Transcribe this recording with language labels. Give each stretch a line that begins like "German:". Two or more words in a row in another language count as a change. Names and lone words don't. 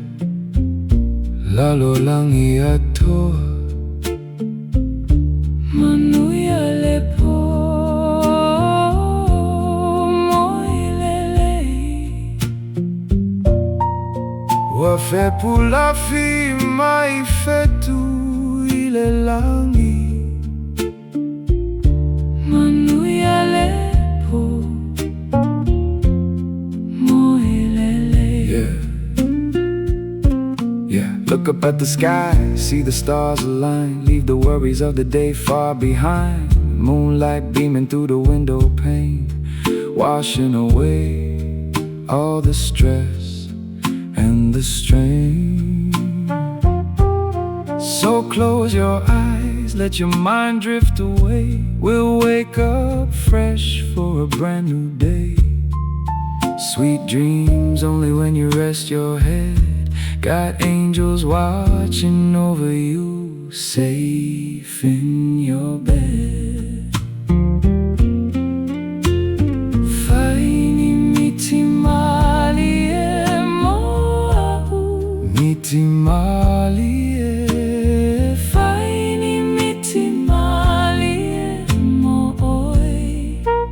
Samoan: lalo langi atoa Manuia lepo moe lelei Ua fepu lafi mai fetu ile langi Manuia lepo moe lelei
English: Yeah, look up at the sky, see the stars align Leave the worries of the day far behind Moonlight beaming through the window pane Washing away all the stress and the strain So close your eyes, let your mind drift away We'll wake up fresh for a brand new day Sweet dreams only when you rest your head Got angels watching over you, safe in your bed.
Samoan: Faini miti mali e moa u miti mali e Faini miti mali e moe